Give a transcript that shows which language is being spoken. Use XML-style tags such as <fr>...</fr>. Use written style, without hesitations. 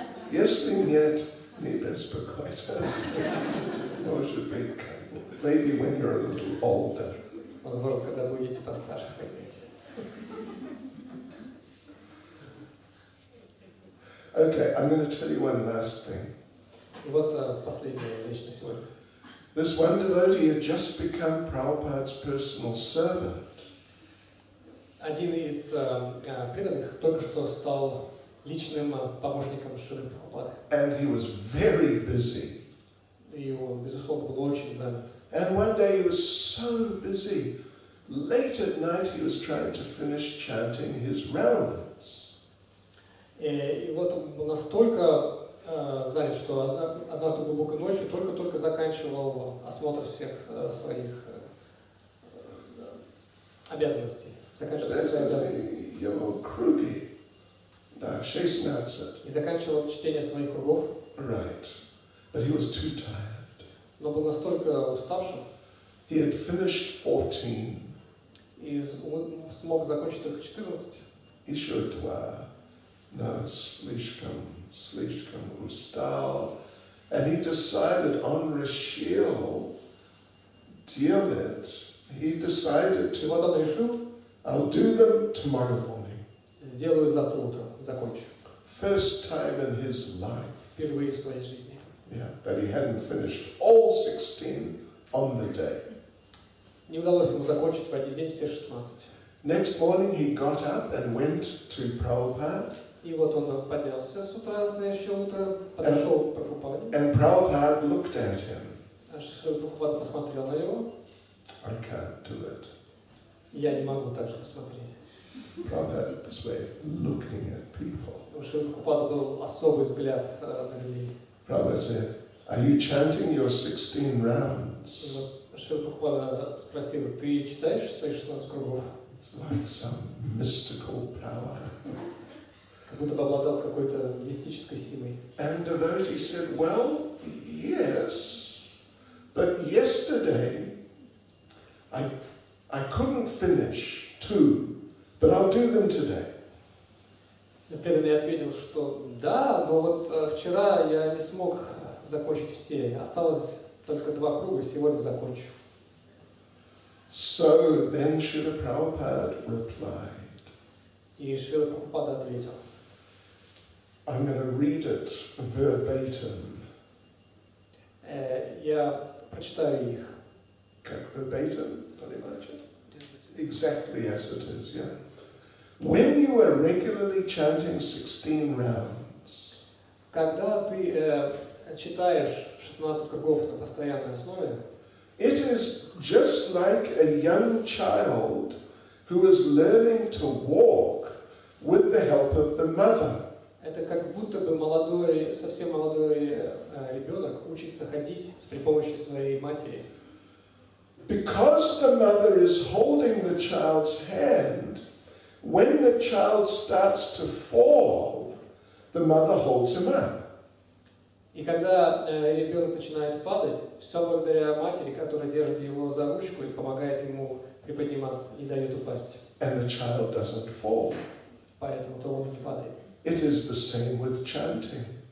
<ru>Если нет, не беспокойтесь. Может быть,</ru> <en>maybe when you're a little older.</en> <ru>Возможно, когда будете постарше, поймете.</ru> <en>Okay, I'm going to tell you one last thing.</en> <ru>И вот последняя вещь на сегодня.</ru> <en>This one devotee had just become Prabhupada's personal servant.</en> <ru>Один из преданных только что стал личным помощником Шрилы Прабхупады.</ru> <en>And he was very busy.</en> <ru>И он, безусловно, был очень занят.</ru> <en>And one day he was so busy. Late at night he was trying to finish chanting his rounds.</en> <ru>И вот он был настолько занят, что однажды глубокой ночью только-только заканчивал осмотр всех своих обязанностей. Заканчивал все свои обязанности. Его круги. Да, 16. И заканчивал чтение своих кругов.</ru> <en>Right. But he was too tired.</en> <ru>Но был настолько уставшим.</ru> <en>He had finished 14.</en> <ru>И смог закончить только 14. Еще 2. No, слишком устал.</ru> <en>And he decided on</en> <ru>решил делать.</ru> <en>He decided</en> <ru>И вот он решил,</ru> <en>I'll do them tomorrow morning.</en> <ru>сделаю завтра утром, закончу.</ru> <en>First time in his life.</en> <ru>Впервые в своей жизни.</ru> <en>Yeah, that he hadn't finished all 16 on the day.</en> <ru>Не удалось ему закончить в один день все 16.</ru> <en>Next morning he got up and went to Prabhupada.</en> <ru>И вот он поднялся с утра, следующее утро, подошел к Прабхупаде.</ru> <en>And Prabhupada looked at him.</en> <ru>Прабхупада посмотрел на него.</ru> <en>I can't do it.</en> <ru>Я не могу так же посмотреть.</ru> <en>Prabhupada had this way of looking at people.</en> <ru>Потому что у Прабхупада был особый взгляд на людей.</ru> <en>Prabhupada said, "Are you chanting your 16 rounds?"</en> <ru>Прабхупада спросил, ты читаешь свои 16 кругов?</ru> <en>It's like some mystical power.</en> <ru>Как будто бы обладал какой-то мистической силой.</ru> <en>And devotee said, "Well, yes, but yesterday I couldn't finish 2, but I'll do them today."</en> <ru>Преданный ответил, что да, но вот вчера я не смог закончить все. Осталось только 2 круга, сегодня закончу.</ru> <en>So then Srila Prabhupada replied.</en> <ru>И Шрила Прабхупада ответил.</ru> <en>I'm going to read it verbatim.</en> <ru>Я прочитаю их. Как verbatim? Понимаете?</ru> <en>Exactly as it is, yeah. When you are regularly chanting 16 rounds,</en> <ru>Когда ты читаешь 16 кругов на постоянной основе,</ru> <en>it is just like a young child who is learning to walk with the help of the mother.</en> <ru>это как будто бы молодой, совсем молодой ребенок учится ходить при помощи своей матери.</ru> <en>Because the mother is holding the child's hand, when the child starts to fall, the mother holds him up.</en> <ru>И когда ребенок начинает падать, все благодаря матери, которая держит его за ручку и помогает ему приподниматься, не дает упасть.</ru> <en>And the child doesn't fall.</en> <ru>Поэтому то он не падает.</ru> <en>It is the same with chanting.</en>